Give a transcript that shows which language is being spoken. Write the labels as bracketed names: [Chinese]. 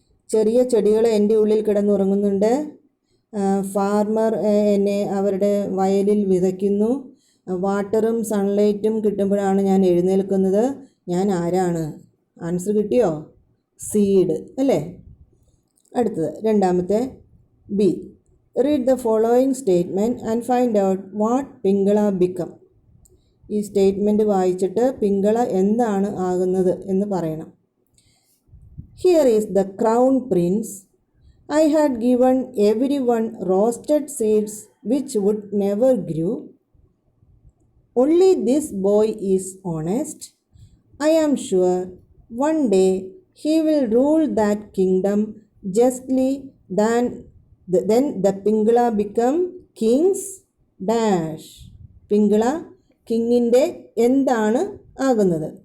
[Malayalam] ചെറിയ ചെടികൾ എൻ്റെ ഉള്ളിൽ കിടന്നുറങ്ങുന്നുണ്ട്, ഫാർമർ എന്നെ അവരുടെ വയലിൽ വിതയ്ക്കുന്നു, വാട്ടറും സൺലൈറ്റും കിട്ടുമ്പോഴാണ് ഞാൻ എഴുന്നേൽക്കുന്നത്, ഞാൻ ആരാണ്? ആൻസർ കിട്ടിയോ? സീഡ് അല്ലേ. അടുത്തത് രണ്ടാമത്തെ B, [English] Read the following statement and find out what Pingala become. [Malayalam] ഈ സ്റ്റേറ്റ്മെൻറ്റ് വായിച്ചിട്ട് പിങ്കള എന്താണ് ആകുന്നത് എന്ന് പറയണം. [English] Here is the crown prince, I had given everyone roasted seeds which would never grow. Only this boy is honest. I am sure one day he will rule that kingdom justly. Then the Pingala become kings dash. [Malayalam] Pingala കിങ്ങിൻ്റെ എന്താണ് ആകുന്നത്?